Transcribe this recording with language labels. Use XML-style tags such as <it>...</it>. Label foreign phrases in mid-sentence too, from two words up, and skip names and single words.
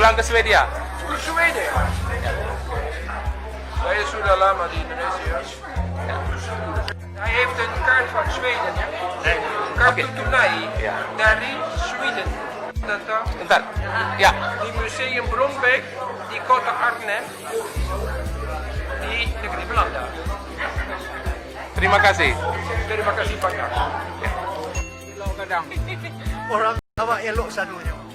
<id>Swedia. Zweden. Saya sudah lama di Indonesia.</id> <nl>Hij heeft een kaart van Zweden,</nl> <id>ya. Kartu tunai dari Zweden. Datang Bentar. Ya. di Museum Brombeek di kota Arnhem di negeri Belanda. Terima kasih. Terima kasih banyak.</id> <min>Kadang orang awak elok sadunya.</min>